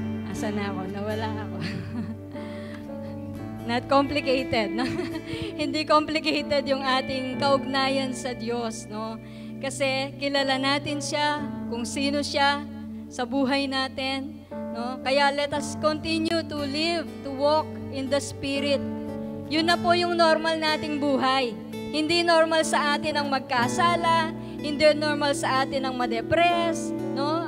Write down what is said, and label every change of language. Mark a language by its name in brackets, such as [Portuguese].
[Filipino] Asan na ako? Nawala ako. [English] Not complicated, no? [Filipino] Hindi complicated yung ating kaugnayan sa Diyos, no? Kasi kilala natin siya, kung sino siya sa buhay natin, no? [English] Kaya let us continue to live, to walk in the Spirit. [Filipino] Yun na po yung normal nating buhay. Hindi normal sa atin ang magkasala, hindi normal sa atin ang ma-depress, no?